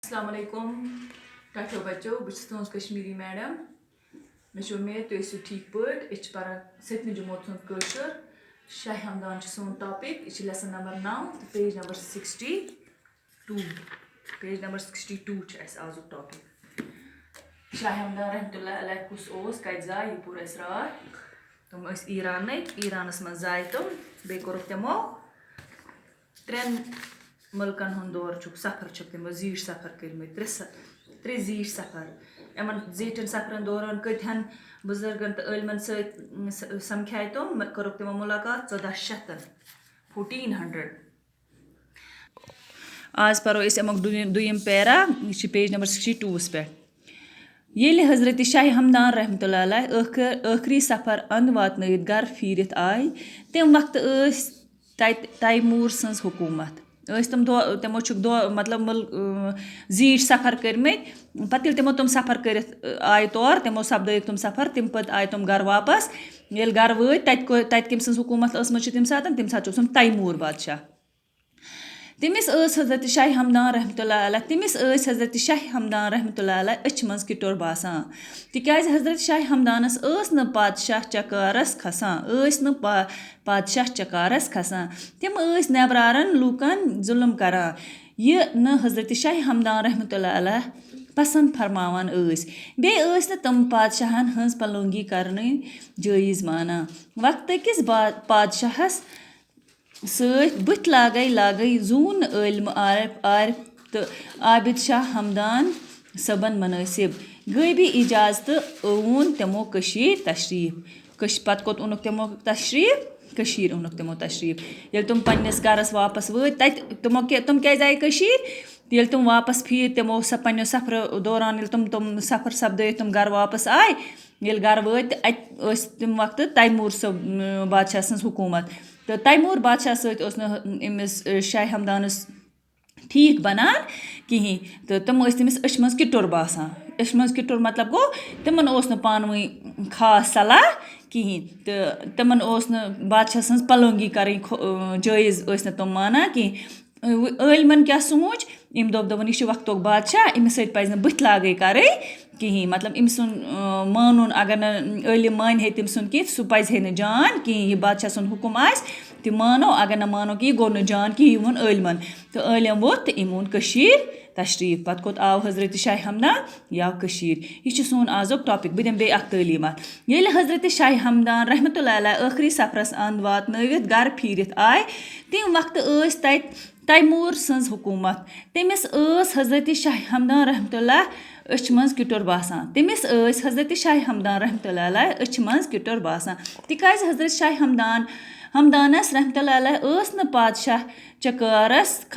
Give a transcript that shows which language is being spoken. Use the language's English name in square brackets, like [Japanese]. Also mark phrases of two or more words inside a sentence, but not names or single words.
[Kashmiri] अस्सलाम वालेकुम टाठो बच्चों बस तुज कश्मीरी मैडम मे उम्मीद तुम ٲسِو ठीक पट पान 7वीं जमात कशर शाह हमदान सोन टॉपिक यह [English] lesson number [Kashmiri] 9 तो [English] page number [Kashmiri] 62 आज टॉपिक शाह हमदान [Arabic] رحمة الله عليه [Kashmiri] कुस कत जाय यह पूर रात तुम ईरानस मज जाय तुम बे कोरुक तमो 3 मुल्कन हुंद दौर सफर तमो जीठ सफर कर्मित 3 जीठ सफर इन जीठन सफरन दौरान कतहन बुजुर्गन तो इलमन समख्याय तुम कोरुक तमो मुलाकात 1400 आज परो अमुक दुयम पैरा यह [English] page number [Kashmiri] 62 पे ये हजरत शाह हमदान [Arabic] رحمة الله عليه [Kashmiri] आखिरी सफर अंद वातनयित घर फीरित आय तम वक्त तैमूर सज हुकूमत तमो मतलब जीठ सफर कर्मित पत तमो तुम सफर कर आय तौर तमो सपद तुम सफर तम पे आय तुम घर वापस ये घर वत तत कम सज हुकूमत तम सात तैमूर बादशाह तमिस हजरत शाह हमदान रहमतुल्लाह अलैह अच मज किटोर बासान तिकाज हजरत शाह हमदानस न पादशाह चकारस खसान तम नेबरारन लूकन जुल्म करान यह न हजरत शाह हमदान [Arabic] رحمة الله عليه [Kashmiri] पसंद फरमावान बे तम पादशाहन हज पलंगी करने जायज़ माना वक्त किस पादशाहस बुत लागै जून इल्म आरिफ तो आबिद शाह हमदान सबन मुनासिब गई भी इजाज़त ओन तमो तशरीफ पत कोत ओनुक तमो तशरीफ ओनुक तमो तशरीफ ये तुम पन्निस घरस वापस वत तुम क्या आय ये तुम वापस फिर तमो पन्नो सफर दौरान तुम सफर सपद तुम घर वापस आय ये घर वत तम वक्त तैमूर बादशाह सज हुकूमत तो तैमूर बादशाह समिस शाह हमदानस ठीक बनान कहें तो तम तमिस अच मज किटोर बासान अच मज किटोर मतलब गो तमन पान वन खास सलाह कहें तो तमन बादशाह सज पलंगी कर जायज़ तम माना कहें इलमन क्या सोच इम दोपन यह वक्तुक बादशाह अमिस पज बुत लागै कर कहें मतलब अम मानुन अगर न इलम मान तम सुन कह सह पज न जान कहें यह बादशाह सुन हुकुम आस तो मानो अगर न मानो कि यह गो न जान कि यह वोन इलमन तो इलम वोत तो अम ओन तशरीफ पत कोत आव हजरत शाह हमदान यह यह सोन आजुक टॉपिक बह बे तलीमत ये हजरत शाह हमदान [Arabic] رحمة الله عليه [Kashmiri] आखिरी सफरस अंद वातनयित घर फीरित आय तम वक्त तैमूर सज हुकूमत तमिस हजरत शाह हमदान रहमतुल्लाह अच मज किटोर बासान तमिस हजरत शाह हमदान [Arabic] رحمة الله عليه [Kashmiri] अच मज किटोर बासान तिकाज हजरत शाह हमदानस [Arabic] رحمة الله عليه [Kashmiri] न पादशाह चकारस